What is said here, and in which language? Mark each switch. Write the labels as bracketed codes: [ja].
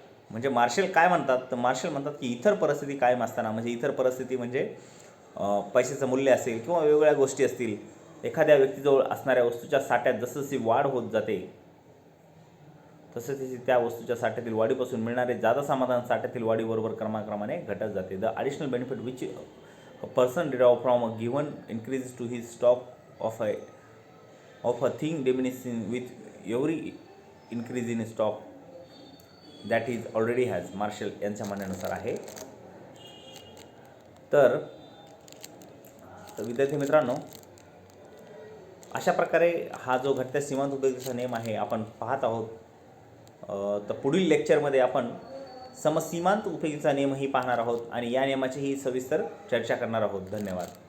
[mr] म्हणजे मार्शल काय म्हणतात, तर मार्शल म्हणतात की इतर परिस्थिती कायम असताना, म्हणजे इतर परिस्थिती म्हणजे पैशाचं मूल्य असेल किंवा वेगवेगळ्या गोष्टी असतील, एखाद्या व्यक्तीजवळ असणाऱ्या वस्तूच्या साठ्यात जशी वाढ होत जाते तसे त्या वस्तूच्या साठ्यातील वाढीपासून मिळणारे जादा समाधान साठ्यातील वाढीबरोबर क्रमाक्रमाने घटत जाते. [en] The additional benefit which a person derive from a given increases to his stock of a thing diminishing with every increase in stock that he already has. [mr] Marshal यांच्या म्हणण्यानुसार आहे. तर विद्यार्थी मित्रांनो, अशा प्रकारे हा जो घटत्या सीमांत उपयोगितेचा नियम आहे आपण पाहत आहोत. तर पुढील लेक्चरमध्ये आपण समसीमांत उपयोगितेचा नियमही पाहणार आहोत आणि या नियमाचीही सविस्तर चर्चा करणार आहोत. धन्यवाद.